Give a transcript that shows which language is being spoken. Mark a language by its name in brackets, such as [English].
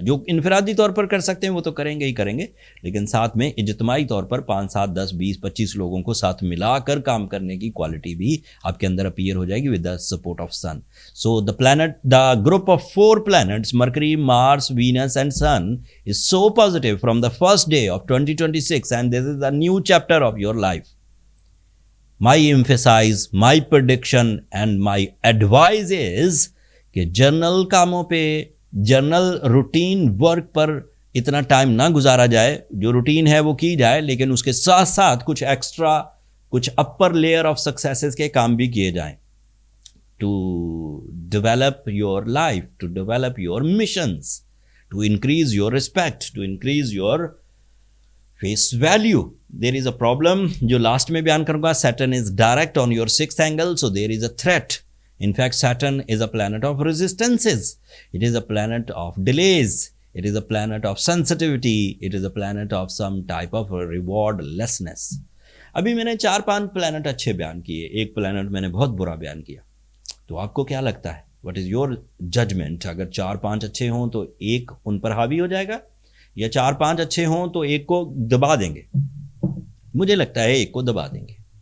[Urdu] جو انفرادی طور پر کر سکتے ہیں وہ تو کریں گے ہی کریں گے, لیکن ساتھ میں اجتماعی طور پر 5 7 10 20 25 لوگوں کو ساتھ ملا کر کام کرنے کی کوالٹی بھی آپ کے اندر اپیئر ہو جائے گی [English] With the support of Sun. So the group of 4 planets, Mercury, Mars, Venus and Sun, is so positive from the first day of 2026, and this is a new chapter of your life. My emphasis, my prediction and my advice is [Urdu] کہ general کاموں پہ, general routine work پر اتنا time نہ گزارا جائے. جو routine ہے وہ کی جائے, لیکن اس کے ساتھ ساتھ کچھ ایکسٹرا [English] کچھ upper layer of successes [Urdu] کے کام بھی کیے جائیں [English] To develop your life, to develop your missions, to increase your respect, to increase your face value. There is a problem [Urdu] جو لاسٹ میں بیان کروں گا. [English] Saturn is direct on your 6th angle, so there is a threat. In fact, Saturn is a planet of resistances. It is a planet of delays. It is a planet of sensitivity. It is a planet of some type of rewardlessness. [Urdu] ابھی میں نے 4-5 plant اچھے بیان کیے, ایک plant میں نے بہت برا بیان کیا. تو آپ کو کیا لگتا ہے, [English] what is your judgment؟ [Urdu] اگر 4-5 اچھے ہوں تو ایک ان پر حاوی ہو جائے گا, یا 4-5 اچھے ہوں تو ایک کو دبا دیں گے؟ مجھے لگتا ہے ایک کو دبا دیں گے.